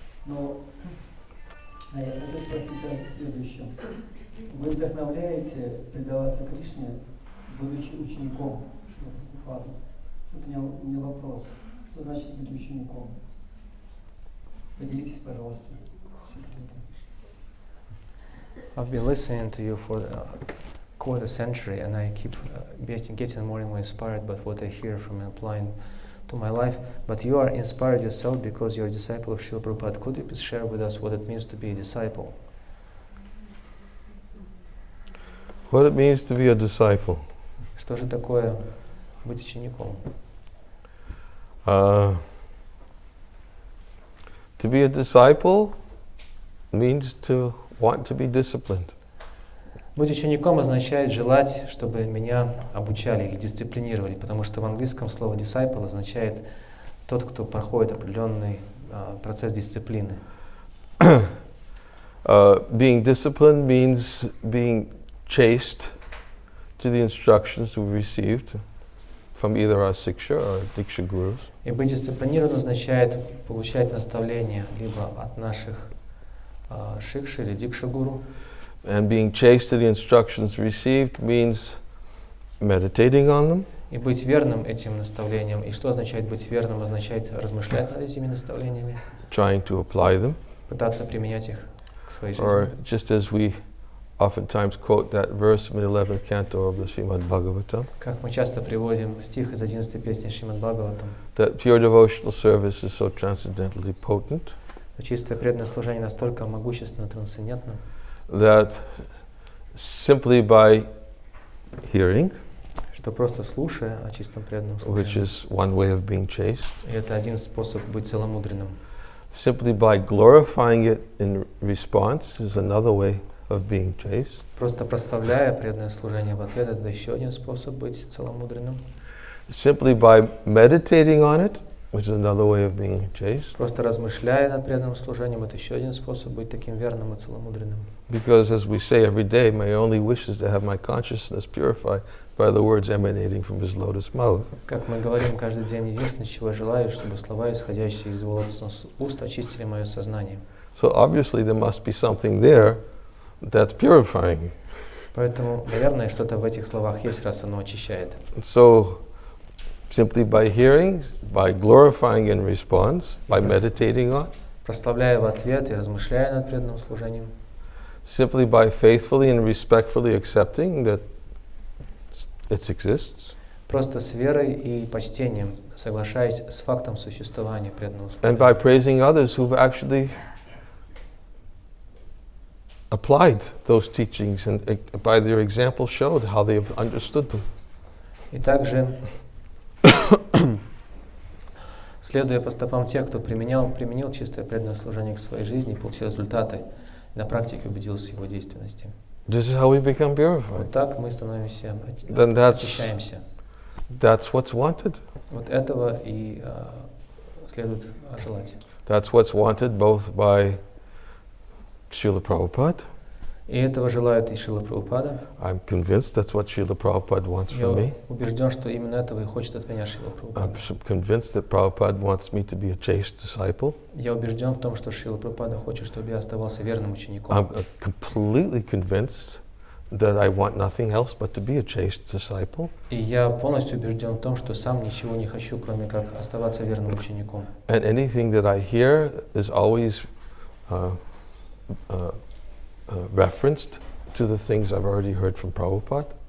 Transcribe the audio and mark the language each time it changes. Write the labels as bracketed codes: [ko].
[ru] Но я хочу спросить о следующем. Вы вдохновляете предаваться Кришне, будучи учеником Шрила Прабхупады? Вот у меня вопрос. Что значит быть учеником? Поделитесь, пожалуйста, секретом. [en] I've been listening to you for quite a century, and I keep getting more and more inspired by what I hear from applying to my life. But you are inspired yourself because you're a disciple of Srila Prabhupada. Could you please share with us what it means to be a disciple? What it means to be a disciple? [ru] Что же такое быть учеником? [en] To be a disciple means to want to be disciplined. [ru] Быть учеником означает желать, чтобы меня обучали или дисциплинировали, потому что в английском слово disciple означает тот, кто проходит определенный процесс дисциплины. [en] Being disciplined means being chaste to the instructions we received from either our siksha or diksha gurus. [ru] И быть дисциплинированным означает получать наставления либо от наших шикши или дикша гуру. [en] And being chaste to the instructions received means meditating on them. [ru] И быть верным этим наставлениям. И что означает быть верным? Означает размышлять над этими наставлениями. [en] Trying to apply them. [ru] Пытаться применять их к своей жизни. [en] Or just as we oftentimes quote that verse from the 11th canto of the Srimad Bhagavatam. [ru] Как мы часто приводим стих из 11-й песни Шримад Бхагаватам. [en] That pure devotional service is so transcendently potent. [ru] Чистое преданное служение настолько могущественно, трансцендентно. [en] That simply by hearing, [ru] что просто слушая о чистом преданном [en] which [ru] служении, [en] is one way of being chaste, [ru] и это один способ быть целомудренным, [en] simply by glorifying it in response is another way of being chaste. [ru] просто прославляя преданное служение в ответ, это еще один способ быть целомудренным. [en] Simply by meditating on it, which is another way of being chaste. [ru] Просто размышляя над преданным служением, это еще один способ быть таким верным и целомудренным. [en] Because as we say every day, my only wish is to have my consciousness purified by the words emanating from his lotus mouth. [ru] Как мы говорим каждый день, единственное, чего я желаю, чтобы слова, исходящие из его лотосных уст, очистили мое сознание. [en] So obviously there must be something there that's purifying. [ru] Поэтому, наверное, что-то в этих словах есть, раз оно очищает. [en] So simply by hearing, by glorifying in response, by meditating on, [ru] Прославляя в ответ и размышляя над преданным служением. [en] Simply by faithfully and respectfully accepting that it exists. [ru] Просто с верой и почтением, соглашаясь с фактом существования преданного служения. [en] And by praising others who've actually applied those teachings and by their example showed how they have understood them. [ru] И также, следуя по стопам тех, кто применил чистое преданное служение к своей жизни и получил результаты, на практике убедился в его действенности. [en] This is how we become purified. [ru] Вот так мы становимся, [en] Then [ru] очищаемся. [en] That's what's wanted. [ru] Вот этого и следует желать. [en] That's what's wanted both by Srila Prabhupada. [ru] И этого желают и Шрила Прабхупада. [en] I'm convinced that's what Srila Prabhupada wants from me. [ru] Я убежден, что именно этого и хочет от меня Шрила Прабхупада. [en] I'm convinced that Prabhupada wants me to be a chaste disciple. [ru] Я убежден в том, что Шрила Прабхупада хочет, чтобы я оставался верным учеником. [en] I'm completely convinced that I want nothing else but to be a chaste disciple. [ru] И я полностью убежден в том, что сам ничего не хочу, кроме как оставаться верным учеником. [en] And anything that I hear is always referenced to the things I've already heard from Prabhupada.